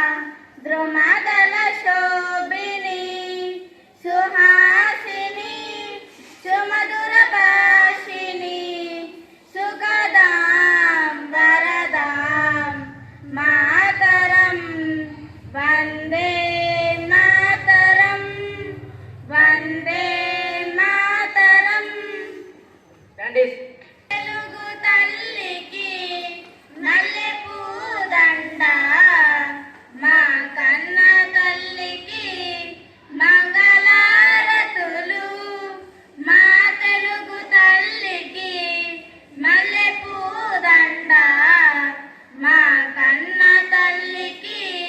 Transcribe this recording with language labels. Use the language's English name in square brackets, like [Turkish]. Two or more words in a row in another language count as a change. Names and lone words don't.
[Sanskrit] द्रुमदलशोभिनी सुहासिनी सुमधुरभाषिणी सुखदां वरदां मातरं वन्दे मातरं वन्दे मातरं। [Telugu] తెలుగు తల్లికి నల్లె పూదండ మా కన్న తల్లికి మంగళారతులు మా తెలుగు తల్లికి మల్లె పూదండ మా కన్న తల్లికి